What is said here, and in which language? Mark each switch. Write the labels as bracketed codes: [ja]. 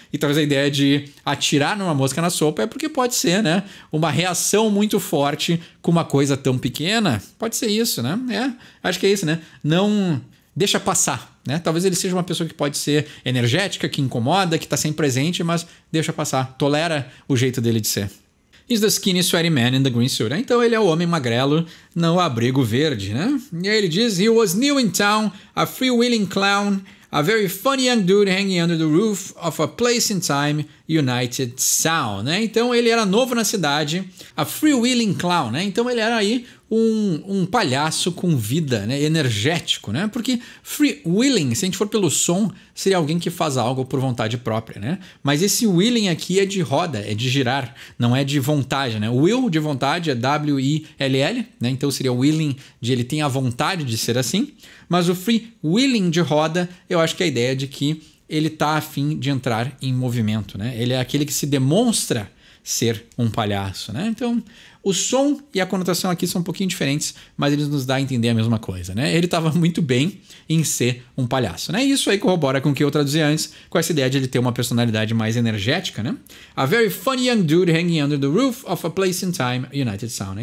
[pt] E talvez a ideia de atirar numa mosca na sopa é porque pode ser, né, uma reação muito forte com uma coisa tão pequena. Pode ser isso, né? Acho que é isso, né? Não deixa passar, né? Talvez ele seja uma pessoa que pode ser energética, que incomoda, que está sempre presente, mas deixa passar, tolera o jeito dele de ser. [en] Is the skinny sweaty man in the green suit. [pt] Então ele é o homem magrelo no abrigo verde, né? E aí ele diz: [en] He was new in town, a freewheeling clown, a very funny young dude hanging under the roof of a place in time, United Sound, né? [pt] Então ele era novo na cidade, [en] a freewheeling clown, [pt] né? Então ele era aí um palhaço com vida, né? Energético, né? Porque freewheeling, se a gente for pelo som, seria alguém que faz algo por vontade própria, né? Mas esse wheeling aqui é de roda, é de girar, não é de vontade, né? Will de vontade é W-I-L-L, né? Então seria o wheeling de ele tem a vontade de ser assim, mas o freewheeling de roda, eu acho que é a ideia de que ele tá a fim de entrar em movimento, né? Ele é aquele que se demonstra ser um palhaço, né? Então, o som e a conotação aqui são um pouquinho diferentes, mas eles nos dão a entender a mesma coisa, né? Ele estava muito bem em ser um palhaço, né? Isso aí corrobora com o que eu traduzi antes, com essa ideia de ele ter uma personalidade mais energética, né? [en] A very funny young dude hanging under the roof of a place in time, United Sound, né?